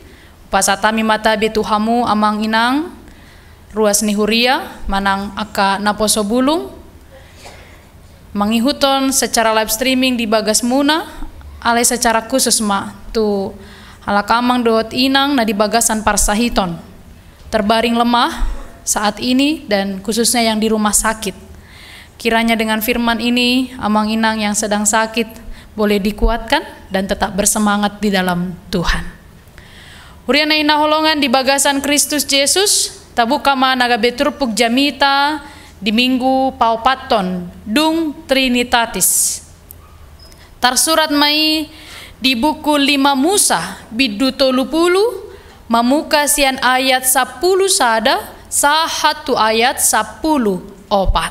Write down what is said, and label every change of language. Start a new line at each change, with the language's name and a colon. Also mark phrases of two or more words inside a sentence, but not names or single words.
Batak Toba: Pasatami mata betuhamu amang inang. Ruas ni Huria manang aka naposo bulung. Mangihuton secara
English: live streaming
Batak Toba: di bagas muna. Alai secara khusus ma tu halakamang dohot inang na di bagasan parsahiton.
Indonesian: Terbaring lemah saat ini dan khususnya yang di rumah sakit. Kiranya dengan firman ini
Batak Toba: amang inang
Indonesian: yang sedang sakit boleh dikuatkan dan tetap bersemangat di dalam Tuhan.
Batak Toba: Huriana ina holongan di bagasan Kristus Yesus tabuka managa beturpuk jamita di minggu paupaton dung Trinitatis. Tarsurat mai di buku 5 Musa biduto lupulu mamuka sian ayat 10 sada sahatu ayat 10 opat.